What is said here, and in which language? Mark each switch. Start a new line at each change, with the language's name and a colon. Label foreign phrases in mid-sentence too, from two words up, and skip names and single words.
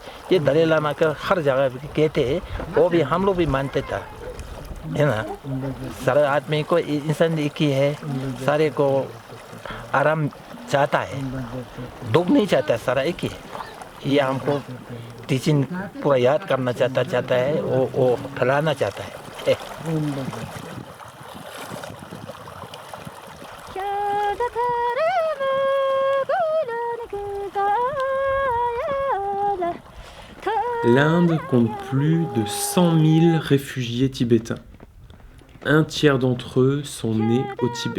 Hindi: ये दलाई लामा का हर जगह कहते हैं, वो भी हम लोग भी मानते था, है ना। सारे आदमी को इंसान एक ही है, सारे को आराम चाहता है, दुख नहीं चाहता, सारा एक ही है। ये हमको टीचिंग पूरा याद करना चाहता है वो फैलाना चाहता है
French: L'Inde compte plus de 100 000 réfugiés tibétains. Un tiers d'entre eux sont nés au Tibet.